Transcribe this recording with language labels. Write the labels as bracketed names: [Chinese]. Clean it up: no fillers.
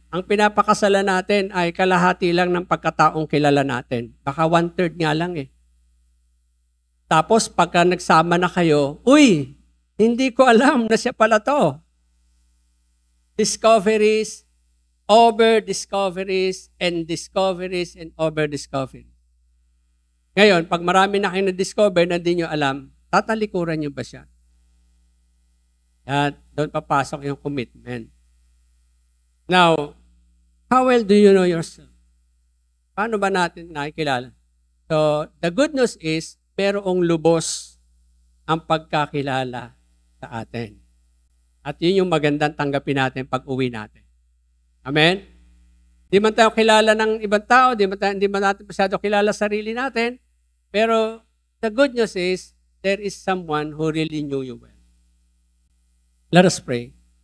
[Filipino] Ang pinapakasalan natin ay kalahati lang ng pagkataong kilala natin. Baka 1/3 nga lang eh. Tapos pagka nagsama na kayo, uy, hindi ko alam na siya pala to. [English] Discoveries, over-discoveries, and discoveries, and over-discoveries. [Filipino] Ngayon, pag marami na kayo na-discover na di nyo alam, tatalikuran nyo ba siya? At doon papasok yung [English] commitment. Now, how well do you know yourself? [Filipino] Paano ba natin nakikilala? So, [English] the good news is, [Filipino] merong lubos ang pagkakilala sa atin. At yun yung magandang tanggapin natin pag uwi natin. Amen? Di man tayo kilala ng ibang tao, di man natin masyado kilala sarili natin, pero [English] the good news is, there is someone who really knew you well. Let us pray.